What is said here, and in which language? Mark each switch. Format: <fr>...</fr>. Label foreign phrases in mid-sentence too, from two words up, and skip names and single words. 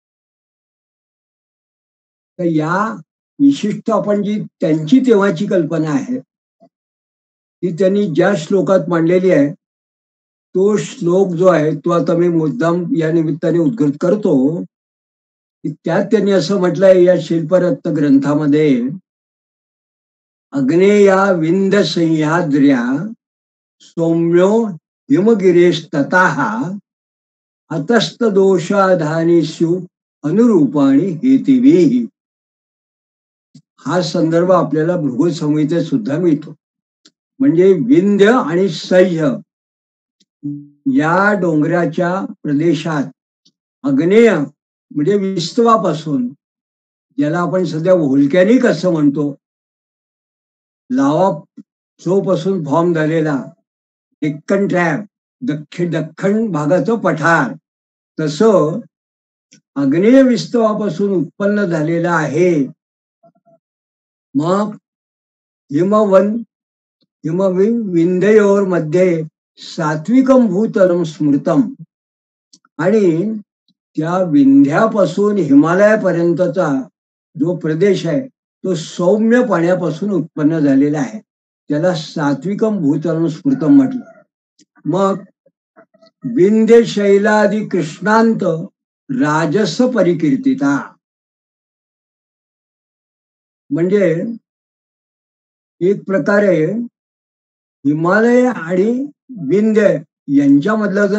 <mr>तर या विशिष्ट आपण जी त्यांची तेव्हाची कल्पना आहे ती त्यांनी ज्या श्लोकात मांडलेली आहे तो श्लोक जो आहे तो आता मी मुद्दाम या निमित्ताने उद्घाट करतो. त्यात त्यांनी असं म्हटलंय या शिल्परत्न ग्रंथामध्ये,</mr> <sa>अग्नेया विंध्य सह्याद्र्या सौम्यो हिमगिरीस्ततः अतस्त दोषाधानीषु अनुरूपाणी हेतिवी.</sa> <mr>हा संदर्भ आपल्याला भृगु संहितेत सुद्धा मिळतो. म्हणजे विंध्य आणि सह्य या डोंगराच्या प्रदेशात आग्नेय म्हणजे विस्तवापासून, ज्याला आपण सध्या व्होल्कॅनिक असं म्हणतो,</mr> <en>lava flow</en> <mr>पासून फॉर्म झालेला डेक्कन ट्रॅप, दख्खन भागाचं पठार, तसं आग्नेय विस्तवापासून उत्पन्न झालेलं आहे.</mr> <sa>मग विंध्ययोर मध्ये सात्विकम भूतलम स्मृतम,</sa> <mr>आणि त्या विंध्यापासून हिमालयापर्यंतचा जो प्रदेश आहे तो सौम्य पाण्यापासून उत्पन्न झालेला आहे. त्याला</mr> <sa>सात्विकम भूतलम स्मृतम</sa> <mr>म्हटलं. मग</mr> <sa>विंध्य शैलादी कृष्णांत राजस परिकीर्तिता,</sa> <mr>म्हणजे एक प्रकारे हिमालय आणि विंध्य यांच्यामधला जर</mr>